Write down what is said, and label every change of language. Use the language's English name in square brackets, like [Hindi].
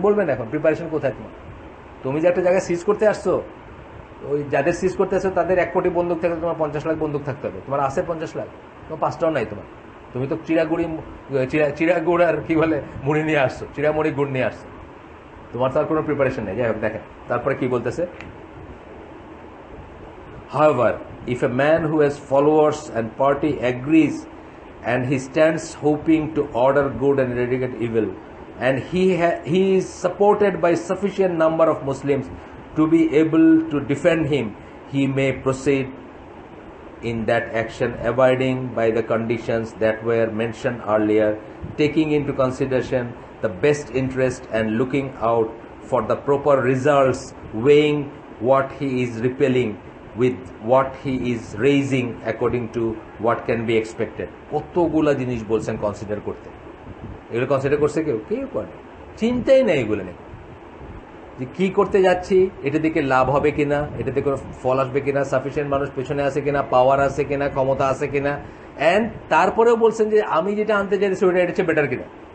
[Bangla] বলবেন এখন প্রিপারেশন কোথায় তোমার? তুমি যে একটা জায়গায় সিজ করতে আসছো, ওই যাদের সিজ করতে আসছো তাদের 1 কোটি বন্দুক থাকলে তোমার 50 লাখ বন্দুক থাকতে হবে। তোমার আছে 50 লাখ? তোমার 5টাও নাই তোমার। তুমি তো চিড়া গুড় আর কি বলে মুড়ি নিয়ে আসছো, চিড়া মুড়ি গুড় নিয়ে আসছো, তোমার তো আর কোনো প্রিপারেশন নেই। যাই হোক, দেখেন তারপরে কি বলতেছে। [English] However, if a man who has followers and party agrees and he stands hoping to order good and eradicate evil, and he is supported by sufficient number of Muslims to be able to defend him, he may proceed in that action, abiding by the conditions that were mentioned earlier, taking into consideration the best interest and looking out for the proper results, weighing what he is repelling with what he is raising according to what can be expected. [Bangla] কতগুলা জিনিস বলছেন consider করতে। এগুলো consider করছে কেউ করে? চিন্তাই নেই এগুলো নিয়ে, যে কি করতে যাচ্ছি, এটা দিকে লাভ হবে কিনা, এটা থেকে ফল আসবে কিনা, সাফিসিয়েন্ট মানুষ পেছনে আছে কিনা, পাওয়ার আছে কিনা, ক্ষমতা আছে কিনা, এন্ড তারপরেও বলছেন যে আমি যেটা আনতে চাইছি ওটা এটা বেটার কিনা।